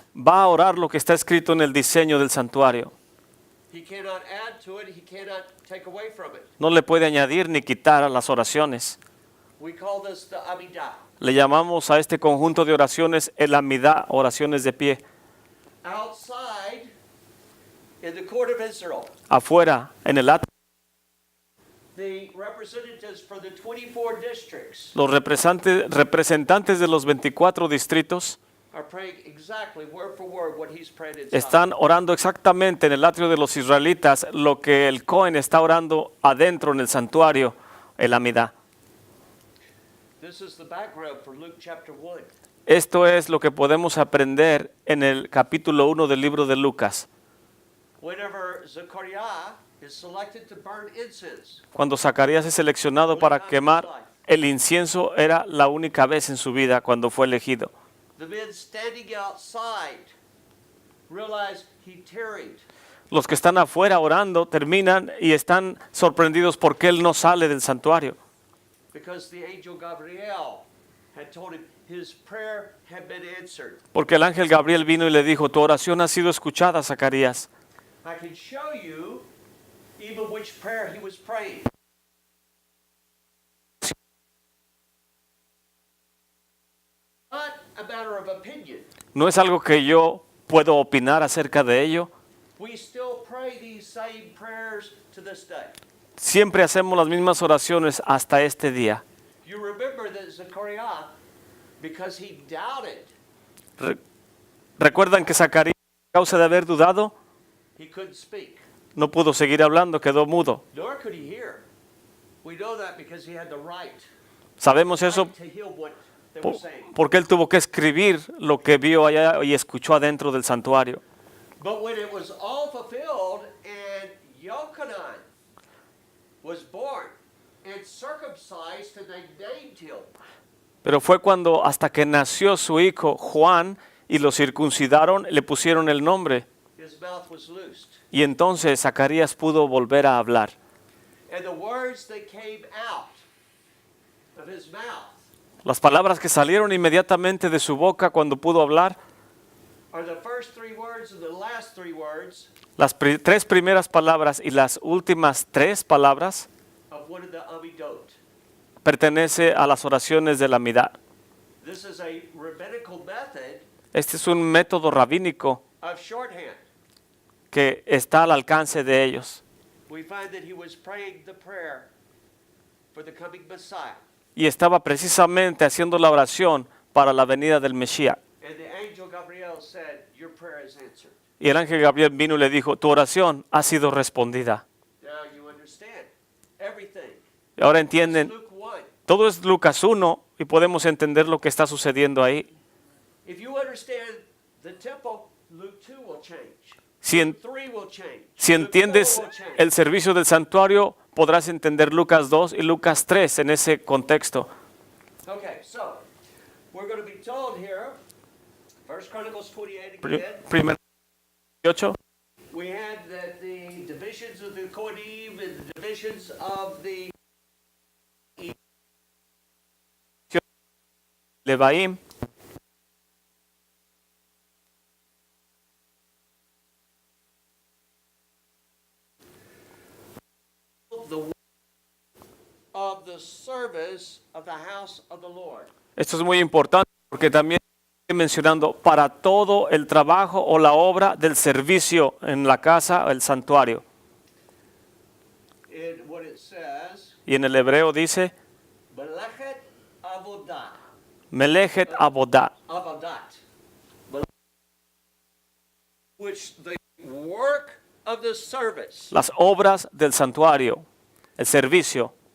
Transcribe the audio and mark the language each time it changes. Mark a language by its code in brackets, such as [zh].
[es] Va a orar lo que está escrito en el diseño del santuario. [en] He cannot add to it, he cannot take away from it. [es] No le puede añadir ni quitar a las oraciones. [en] We call this the Amidah. [es] Le llamamos a este conjunto de oraciones el Amidá, oraciones de pie. [en] Outside, in the court of Israel, [es] Afuera, en el atrio, [en] the representatives for the 24 districts [es] los representantes de los 24 distritos [en] are praying exactly word for word what he's prayed inside. [es] están orando exactamente en el atrio de los israelitas lo que el Cohen está orando adentro en el santuario, el Amidá. [en] This is the background for Luke chapter 1. [es] Esto es lo que podemos aprender en el capítulo 1 del libro de Lucas. [en] Whenever Zechariah is selected to burn incense, [es] Cuando Zacarías es seleccionado para quemar el incienso, era la única vez en su vida cuando fue elegido. [en] the men standing outside realize he tarried. [es] Los que están afuera orando terminan y están sorprendidos porque él no sale del santuario. [en] Because the angel Gabriel had told him his prayer had been answered. [es] Porque el ángel Gabriel vino y le dijo, tu oración ha sido escuchada, Zacarías. [en] I can show you even which prayer he was praying. Not a matter of opinion. [es] No es algo que yo puedo opinar acerca de ello. [en] We still pray these same prayers to this day. [es] Siempre hacemos las mismas oraciones hasta este día. [en] You remember that Zechariah, because he doubted, [es] ¿Recuerdan que Zacarías, a causa de haber dudado, [en] he couldn't speak, [es] no pudo seguir hablando, quedó mudo? [en] nor could he hear. We know that because he had the right [es] Sabemos eso [en] to hear what they were po- saying. [es] porque él tuvo que escribir lo que vio allá y escuchó adentro del santuario. [en] But when it was all fulfilled and Yochanan was born and circumcised and they named him, [es] Pero fue cuando hasta que nació su hijo Juan y lo circuncidaron, le pusieron el nombre. [en] his mouth was loosed. [es] Y entonces Zacarías pudo volver a hablar. [en] And the words that came out of his mouth [es] Las palabras que salieron inmediatamente de su boca cuando pudo hablar, [en] are the first three words and the last three words [es] las tres primeras palabras y las últimas tres palabras, [en] of one of the Amidot. [es] pertenece a las oraciones de la Amidá. [en] This is a rabbinical method [es] Este es un método rabínico [en] of shorthand. [es] que está al alcance de ellos. [en] We find that he was praying the prayer for the coming Messiah. [es] Y estaba precisamente haciendo la oración para la venida del Mesías. [en] And the angel Gabriel said, your prayer is answered. [es] Y el ángel Gabriel vino y le dijo, tu oración ha sido respondida. [en] Now you understand everything. [es] Y ahora [en] It's [es] entienden [en] Luke 1. [es] Todo es Lucas 1 y podemos entender lo que está sucediendo ahí. [en] If you understand the temple, Luke 2 will change. [es] Si, [en] Luke 3 will change. [es] si [en] Luke 4 [es] entiendes [en] will change. [es] el servicio del santuario, podrás entender Lucas 2 y Lucas 3 en ese contexto. [en] Okay, so we're going to be told here, 1 Chronicles 28 Pri- again. [es] Primer 18. [en] We had that the divisions of the Kohanim and the divisions of the Levaim. of the service of the house of the Lord. [es] Esto es muy importante porque también estoy mencionando para todo el trabajo o la obra del servicio en la casa o el santuario. [en] In what it says, [es] Y en el hebreo dice [he] Melechet Avodah, Melechet Avodah, [en] Avodat, which the work of the service. [es] las obras del santuario, el servicio.